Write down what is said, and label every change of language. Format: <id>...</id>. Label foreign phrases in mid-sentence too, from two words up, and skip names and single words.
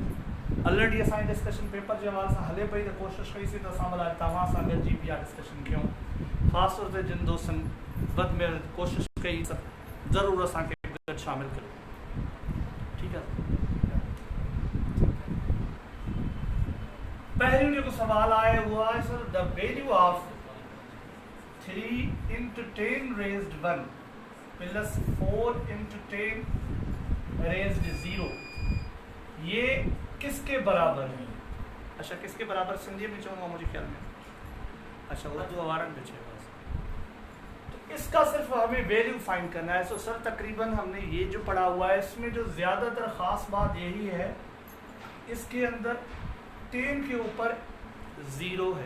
<sd>ऑलरेडी असांजी</sd> <en>discussion paper</en> <sd>जे हवाले सां हले पई त कोशिशि कईसीं त असां भला तव्हां सां गॾिजी बि इहा डिस्कशन कयूं। ख़ासि तौर ते जिन दोस्तनि वधि में कोशिशि कई ज़रूरु असांखे गॾु शामिलु करियो। ठीकु आहे। पहिरियों जेको सुवालु आहे उहो आहे</sd> <en>sir the value of 3 into 10 raised 1 plus 4 into 10 raised 0</en> <hi>ये किसके बराबर है? अच्छा किसके बराबर सिंधी में चऊंगा मुझे ख्याल में। अच्छा</hi> <sd>उर्दू वारन में छे बस।</sd> <hi>तो इसका सिर्फ हमें</hi> <en>value find</en> <hi>करना है। तो सर तकरीबन हमने ये जो पढ़ा हुआ है इसमें जो ज़्यादातर ख़ास बात यही है इसके अंदर 10 के ऊपर 0 है।</hi>